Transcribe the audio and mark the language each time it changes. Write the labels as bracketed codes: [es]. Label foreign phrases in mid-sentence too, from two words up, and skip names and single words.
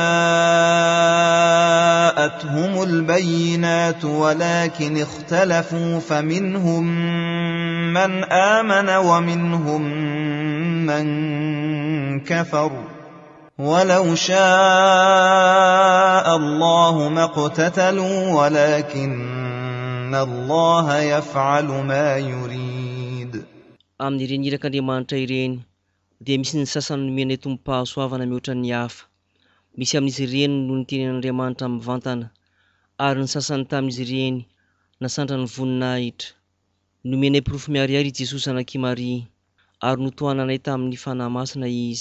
[ar] جاءتهم البينات ولكن اختلفوا فمنهم من آمن ومنهم من كفر ولو شاء الله ما اقتتلوا ولكن الله يفعل ما يريد. [mg] Amin'ny ireny irak'Andriamanitra ireny dia misy ny sasany nomeny tombom-pahasoavana mihoatra ny hafa. Misy amin'izy ireny no nitenen'Andriamanitra mivantana, ary ny sasany tamin'izy ireny nasandra ny voninahitra. Nomenay porofo miharihary i Jesosy anaky Maria, ary notohananay tamin'ny fanahy masina izy.